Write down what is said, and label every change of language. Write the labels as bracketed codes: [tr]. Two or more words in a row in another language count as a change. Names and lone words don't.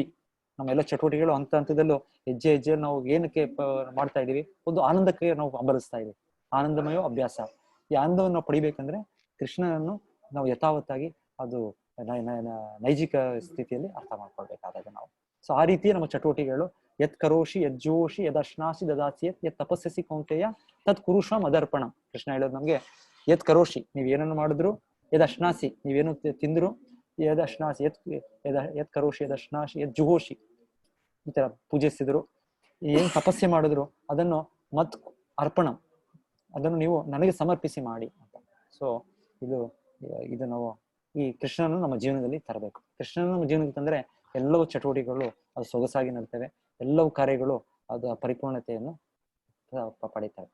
[kn] ನಮ್ಮ ಎಲ್ಲ ಚಟುವಟಿಕೆಗಳು ಹಂತದಲ್ಲೂ ಹೆಜ್ಜೆ ಹೆಜ್ಜೆ ನಾವು ಏನಕ್ಕೆ ಮಾಡ್ತಾ ಇದೀವಿ, ಒಂದು ಆನಂದಕ್ಕೆ ನಾವು ಹಂಬಲಿಸ್ತಾ ಇದೀವಿ. ಆನಂದಮಯ ಅಭ್ಯಾಸ. ಈ ಆನಂದವನ್ನು ನಾವು ಪಡಿಬೇಕಂದ್ರೆ ಕೃಷ್ಣನನ್ನು ನಾವು ಯಥಾವತ್ತಾಗಿ ಅದು ನೈಜಿಕ ಸ್ಥಿತಿಯಲ್ಲಿ ಅರ್ಥ ಮಾಡ್ಕೊಳ್ಬೇಕಾದಾಗ ನಾವು. ಸೊ ಆ ರೀತಿ ನಮ್ಮ ಚಟುವಟಿಕೆಗಳು, [sa] ಯತ್ ಕರೋಷಿ ಯಜ್ಜೋಷಿ ಯದಶ್ನಾಸಿ ದದಾಸಿ ಯತ್ ತಪಸ್ಸಿ ಕೌಂತೆಯ ತತ್ ಕುರುಷ ಮದರ್ಪಣ. [kn] ಕೃಷ್ಣ ಹೇಳೋದು ನಮ್ಗೆ, [sa] ಯತ್ ಕರೋಷಿ, [kn] ನೀವ್ ಏನನ್ನು ಮಾಡಿದ್ರು, ಯದಶ್ನಾಸಿ, ನೀವೇನು ತಿಂದ್ರು, [sa] ಯದಶ್ನಾಸಿ ಯತ್ ಕರೋಷಿ ಯದಶ್ನಾಸಿ ಯತ್ ಜುಹೋಷಿ, [kn] ಈ ತರ ಪೂಜಿಸಿದ್ರು, ಏನ್ ತಪಸ್ಸೆ ಮಾಡಿದ್ರು ಅದನ್ನು [sa] ಮತ್ ಅರ್ಪಣ, [kn] ಅದನ್ನು ನೀವು ನನಗೆ ಸಮರ್ಪಿಸಿ ಮಾಡಿ ಅಂತ. ಸೊ ಇದು ನಾವು ಈ ಕೃಷ್ಣನನ್ನು ನಮ್ಮ ಜೀವನದಲ್ಲಿ ತರಬೇಕು. ಕೃಷ್ಣನ ನಮ್ಮ ಜೀವನದಲ್ಲಿ ತಂದ್ರೆ ಎಲ್ಲವೂ ಚಟುವಟಿಕೆಗಳು ಅದು ಸೊಗಸಾಗಿ ನಡ್ತವೆ, ಎಲ್ಲವೂ ಕಾರ್ಯಗಳು ಅದು ಪರಿಪೂರ್ಣತೆಯನ್ನು ಪಡೀತವೆ.